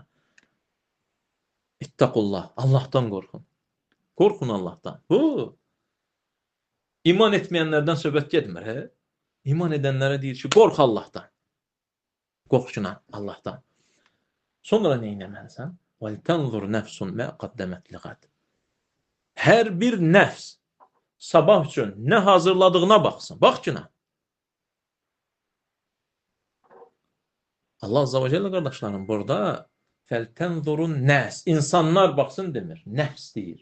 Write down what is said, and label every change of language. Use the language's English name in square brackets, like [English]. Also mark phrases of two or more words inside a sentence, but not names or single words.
[Azerbaijani] İttəqullah, Allahdan qorxun. Qorxun Allahdan. Bu, iman etməyənlərdən söhbət getmir, İman edənlərə deyir ki, qorx Allahdan. Qorxcuna Allahdan. Sonra nə etməlisən? [Arabic] وَلْتَنْظُرْ نَفْسٌ مَا قَدَّمَتْ لِغَدٍ. [Azerbaijani] Hər bir nəfs sabah üçün nə hazırladığına baxsın. Bax ki, Allah [Arabic] عز وجل [Azerbaijani] qardaşlarım burada [Arabic] فلتنظر نفس, [Azerbaijani] insanlar baxsın demir, nəfs deyir.